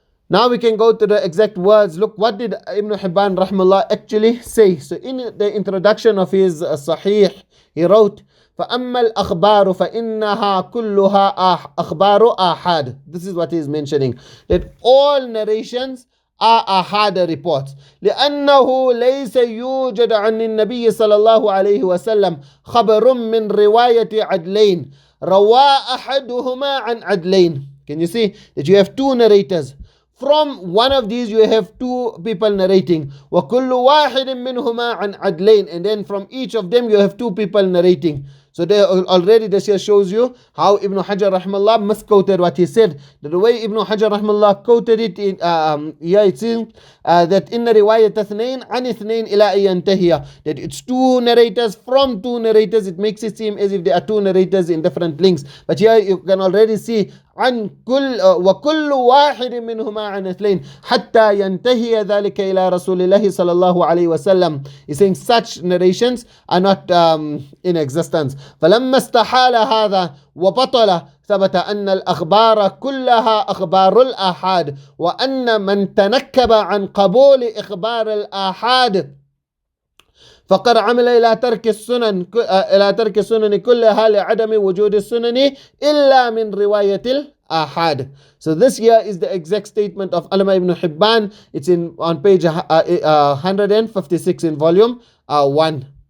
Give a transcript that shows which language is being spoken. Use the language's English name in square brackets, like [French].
[English] Now we can go to the exact words. Look, what did Ibn Hibbān rahimahullah actually say? So in the introduction of his Sahih, he wrote, [Arabic] فَأَمَّا الْأَخْبَارُ فَإِنَّهَا كُلُّهَا أَخْبَارُ آحَادٍ. [English] This is what he is mentioning, that all narrations are ahad reports. [Arabic] لأنه ليس يوجد عن النبي صلى الله عليه وسلم خبر من رواية عدلين روى أحدهما عن عدلين. [English] Can you see that you have two narrators? From one of these you have two people narrating. [Arabic] وَكُلُّ وَاحِدٍ مِّنْهُمَا عَنْ عَدْلَيْنِ. [English] And then from each of them you have two people narrating. So there already this here shows you how Ibn Hajar rahimahullah misquoted what he said. The way Ibn Hajar rahimahullah quoted it, it seems that in the riwayat [Arabic] اثنين عن اثنين إلى أن ينتهي, [English] that it's two narrators from two narrators. It makes it seem as if there are two narrators in different links. But here you can already see [Arabic] عن كل وكل واحد منهما عن اثنين حتى ينتهي ذلك إلى رسول الله صلى الله عليه وسلم. [English] He's saying such narrations are not in existence. [Arabic] فلما استحال هذا وبطل ثبت أن الأخبار كلها أخبار الآحاد وأن من تنكب عن قبول إخبار الآحاد فقد عمل إلى ترك السنن كلها لعدم وجود السنن إلا من رواية الآحاد. [English] So this here is the exact statement of Allama ibn Hibbān. It's on page 156 in volume 1.